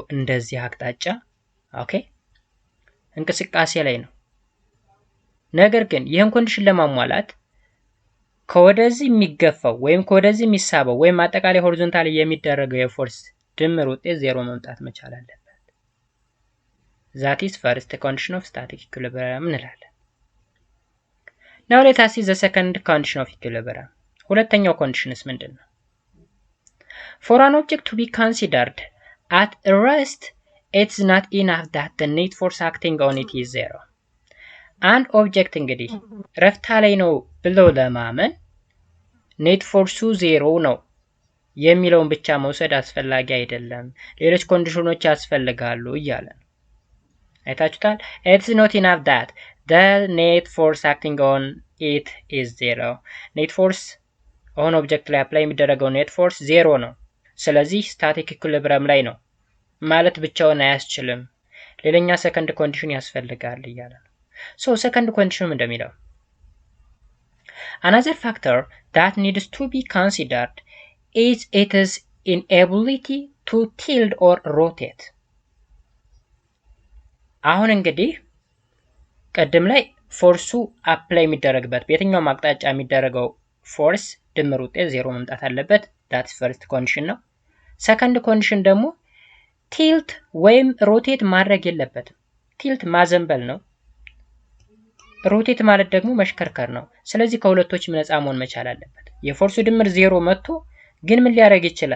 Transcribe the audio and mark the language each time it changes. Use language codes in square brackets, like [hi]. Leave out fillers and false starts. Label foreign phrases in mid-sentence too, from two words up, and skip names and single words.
[am] እንደዚህ አቅጣጫ ኦኬ እንቅስቃሴ ላይ ነው። ነገር ግን ይሄን ኮንዲሽን ለማሟላት ከወደዚህ የሚገፋው ወይም ከወደዚህ የሚሳበው ወይም አጠቃላይ ሆሪዞንታሊ የሚደረገው የፎርስ ድምር ውጤት 0 መምጣት መቻል አለበት። [en] that is first condition of static equilibrium [am] እንላለን። [en] now let us see the second condition of equilibrium [am] ሁለተኛው ኮንዲሽንስ ምንድነው? [en] for an object to be considered at rest it's not enough that the net force acting on it is 0 [am] አንድ ኦብጀክት እንግዲህ ረፍታ ላይ ነው ብለው ለማመን ኔት ፎርሱ 0 ነው የሚለውን ብቻ መውሰድ አስፈላጊ አይደለም፣ ሌሎች ኮንዲሽኖች ያስፈልጋሉ እያለ ነው። አይታችሁታል። [en] it's not enough that the net force acting on it is 0 net force on object [am] ላይ አፕላይ የሚደረገው [en] net force [am] 0 ነው። ስለዚህ [en] static equilibrium [am] ላይ ነው ማለት ብቻውን አያስችልም፣ ሌላኛ [en] second condition [am] ያስፈልጋል እያለ ነው። [en] so second condition [am] እንደሚለው [en] another factor that needs to be considered is its inability to tilt or rotate [am] አሁን እንግዲህ ቀደም ላይ ፎርሱ አፕላይ የሚደረግበት በየትኛው አቅጣጫ የሚደረገው ፎርስ ድምር ውጤት 0 መምጣት አለበት። [en] that's first condition [am] ነው። [en] second condition [am] ደግሞ ቲልት ወይም ሮቴት ማድረግ የለበትም። ቲልት ማዘንበል ነው፣ ሮቴት ማለት ደግሞ መሽከርከር ነው። ስለዚህ ከሁለቶች ነፃ መሆን መቻል አለበት። የፎርሱ ድምር 0 መጥቶ ግን ምን ሊያደርግ ይችላል?